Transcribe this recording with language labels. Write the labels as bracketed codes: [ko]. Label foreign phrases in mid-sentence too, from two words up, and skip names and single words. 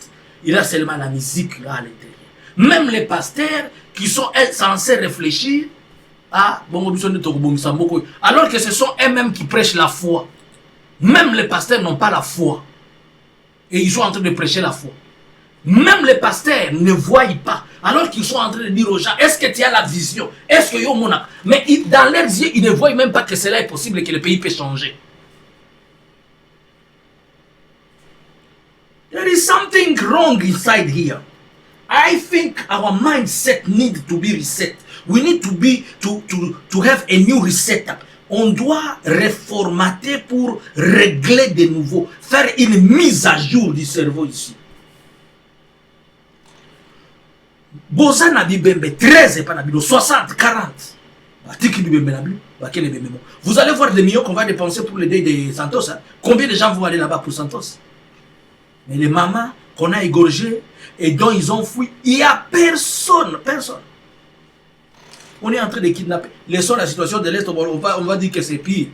[fr] Il a seulement la musique là à l'intérieur. Même les pasteurs qui sont censés réfléchir à alors que ce sont eux-mêmes qui prêchent la foi. Même les pasteurs n'ont pas la foi. Et ils sont en train de prêcher la foi. Même les pasteurs ne voient pas. Alors qu'ils sont en train de dire aux gens, est-ce que tu as la vision? Est-ce que mon... Mais dans leurs yeux, ils ne voient même pas que cela est possible et que le pays peut changer. [en] There is something wrong inside here. I think our mindset needs to be reset. We need to have a new reset. [fr] On doit reformater pour régler de nouveau, faire une mise à jour du cerveau ici. [ln] Boza na bibembe 13 et pas na bilo 60, 40. [fr] Vous allez voir des millions qu'on va dépenser pour le deuil de Santos. Hein. Combien de gens vont aller là-bas pour Santos? Mais les mamans qu'on a égorgées et dont ils ont fui, il n'y a personne, personne. On est en train de kidnapper. Laissons la situation de l'Est, on va dire que c'est pire.